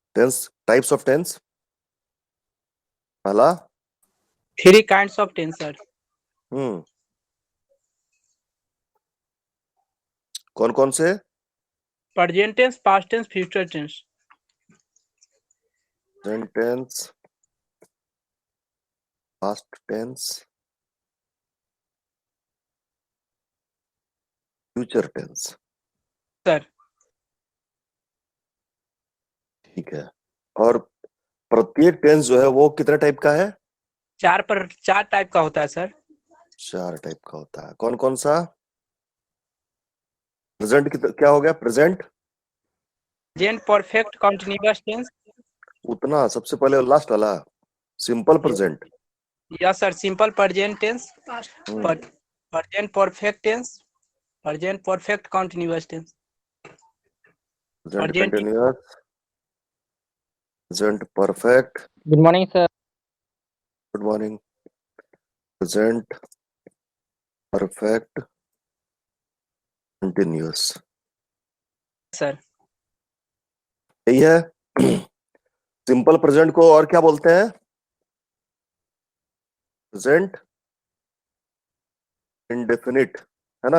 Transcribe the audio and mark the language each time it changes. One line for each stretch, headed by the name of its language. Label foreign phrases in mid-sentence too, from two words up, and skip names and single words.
English: tense, types of tense. पहला, 3 kinds of tense, sir.
Hindi: कौन कौन से?
English: Present tense, past tense, future tense. present tense, past tense, future tense. Sir,
Hindi: ठीक है। और प्रत्येक टेंस जो है वो कितने टाइप का है? 4 टाइप का होता है, सर। 4 टाइप का होता है। कौन कौन सा? प्रेजेंट क्या हो गया? प्रेजेंट,
English: Present perfect continuous tense.
Hindi: उतना सबसे पहले लास्ट वाला
English: simple present. Yes, sir. Simple present tense. But present perfect tense. Present perfect continuous tense. प्रेजेंट Present. continuous, present perfect. Good morning, sir. good morning. present perfect continuous, Sir.
Hindi: यही है।
English: simple present
Hindi: को और क्या बोलते हैं?
English: present indefinite,
Hindi: है ना?